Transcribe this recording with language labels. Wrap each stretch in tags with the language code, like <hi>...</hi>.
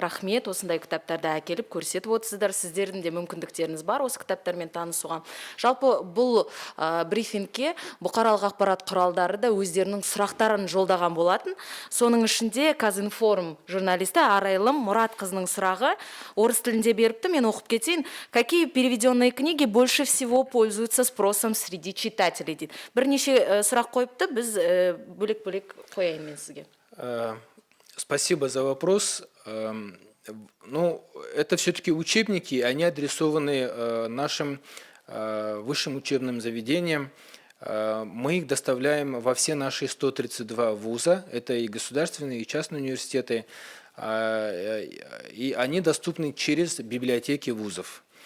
<kk>Рахмет, осындай кітаптарды әкеліп көрсетіп отырсыздар. Сіздердің де мүмкіндіктеріңіз бар осы кітаптармен танысуға. Жалпы бұл брифингке бұқаралық ақпарат құралдары да өздерінің сұрақтарын жолдаған болатын. Соның ішінде Казинформ журналисті Арайлым Мұратқызының сұрағы орыс тілінде беріпті, мен оқып кетейін.</kk> <ru>Какие переведенные книги больше всего пользуются спросом среди читателей?</ru> <kk>Бірнеше сұрақ қойыпты, біз бөлек-бөлек қояйын мен сізге.</kk> <ru>Спасибо за вопрос. Ну, это все-таки учебники, они адресованы нашим высшим учебным заведениям. Мы их доставляем во все наши 132 вуза, это и государственные, и частные университеты, и они доступны через библиотеки вузов.</ru>